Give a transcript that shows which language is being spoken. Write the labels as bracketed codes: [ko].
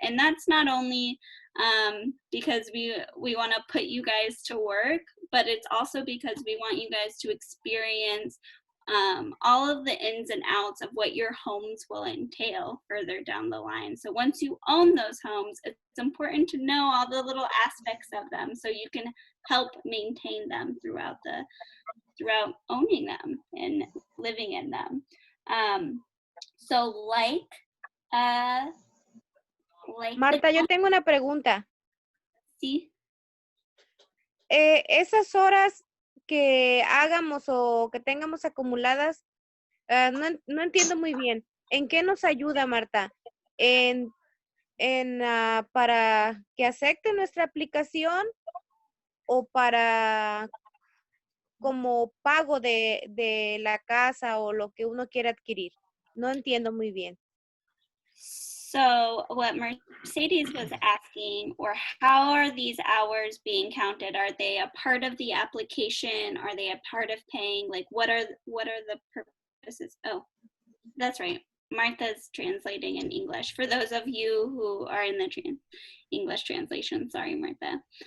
[en] And that's not only because we want to put you guys to work, but it's also because we want you guys to experience all of the ins and outs of what your homes will entail further down the line. So once you own those homes, it's important to know all the little aspects of them so you can help maintain them throughout owning them and living in them. So [es] Marta, yo tengo una pregunta. Sí. Esas horas que hagamos o que tengamos acumuladas, no entiendo muy bien. ¿En qué nos ayuda, Marta? ¿Para que acepte nuestra aplicación o para como pago de la casa o lo que uno quiera adquirir? No entiendo muy bien. [en] So what Mercedes was asking, or how are these hours being counted? Are they a part of the application? Are they a part of paying? Like what are the purposes? Oh, that's right. Martha's translating in English. For those of you who are in the English translation, sorry, Martha.